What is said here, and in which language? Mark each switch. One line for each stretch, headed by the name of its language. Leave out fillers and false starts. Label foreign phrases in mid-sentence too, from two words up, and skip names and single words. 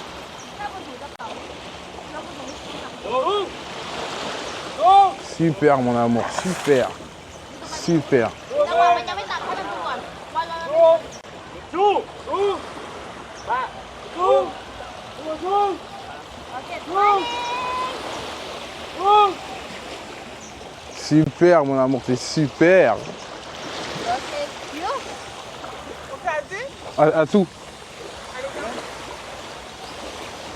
French: Super mon amour, super.
Thai: จังหวะมันจะไม่ตัดให้มันดูก่อนวันละ
French: Super mon amour, c'est super. À tout.